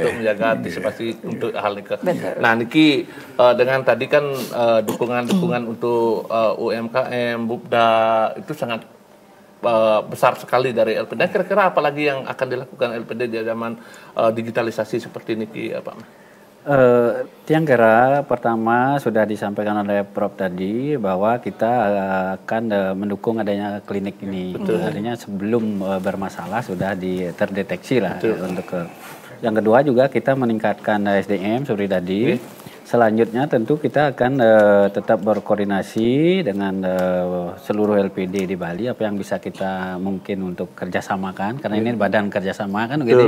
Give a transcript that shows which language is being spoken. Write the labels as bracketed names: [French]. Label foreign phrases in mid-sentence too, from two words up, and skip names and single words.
[Indonesian] untuk menjaga antisipasi untuk hal ini. Betul. Nah, niki dengan tadi kan dukungan untuk UMKM, Bupda itu sangat besar sekali dari LPD. Kira-kira apa lagi yang akan dilakukan LPD di zaman digitalisasi seperti niki, Pak? Tiang kira pertama sudah disampaikan oleh Prof tadi bahwa kita akan mendukung adanya klinik ini. Artinya sebelum bermasalah sudah terdeteksi lah untuk yang kedua juga kita meningkatkan SDM seperti tadi. Selanjutnya tentu kita akan tetap berkoordinasi dengan seluruh LPD di Bali apa yang bisa kita mungkin untuk kerjasamakan karena ini badan kerjasama kan gitu ya.